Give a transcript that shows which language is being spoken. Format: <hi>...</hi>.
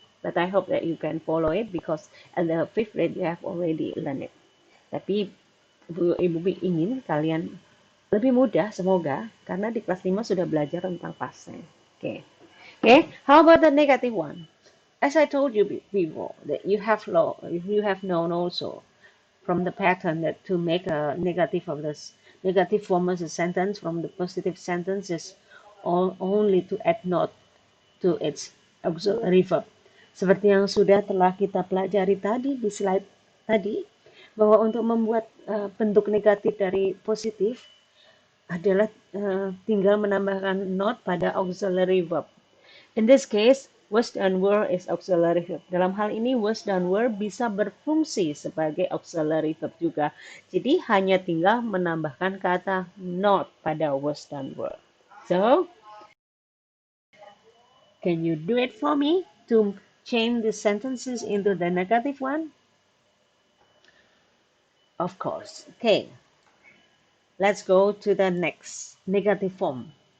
<en>But I hope that you can follow it because at the fifth grade you have already learned it.</en> <id>Tapi Ibu ingin kalian lebih mudah semoga karena di kelas 5 sudah belajar tentang past tense.</id> <en>Okay. How about the negative one? As I told you before, that you have known also from the pattern that to make a negative of this negative form as a sentence from the positive sentence is only to add not to its auxiliary verb.</en> <id>Seperti yang telah kita pelajari tadi di slide tadi, bahwa untuk membuat bentuk negatif dari positif adalah tinggal menambahkan not pada auxiliary verb.</id> <en>In this case, was dan were is auxiliary verb.</en> <id>Dalam hal ini, was dan were bisa berfungsi sebagai auxiliary verb juga. Jadi hanya tinggal menambahkan kata not pada was dan were.</id> <en>So, can you do it for me to change the sentences into the negative one? Of course. Okay. Let's go to the next negative form.</en>